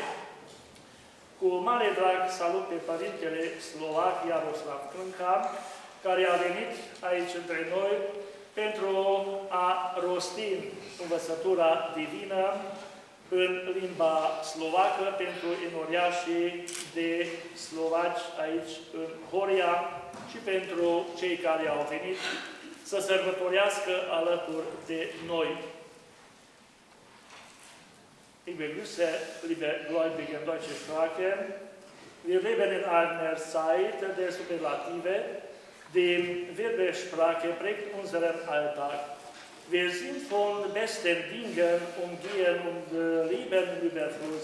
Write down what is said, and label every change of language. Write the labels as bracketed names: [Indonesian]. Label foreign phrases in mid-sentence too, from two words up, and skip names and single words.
[Romanian] Cu mare drag salut pe Părintele Slovac Iaroslav Crânca, care a venit aici între noi pentru a rosti învățătura divină în limba slovacă pentru enoriașii de slovaci aici în Horia și pentru cei care au venit să sărbătorească alături de noi. [German] Ich begrüße, liebe Gläubige in deutsche Sprache. Wir leben in einer Zeit der Superlative. Die Wirbelsprache prägt unseren Alltag. Wir sind von besten Dingen umgeben und leben im Überfluss.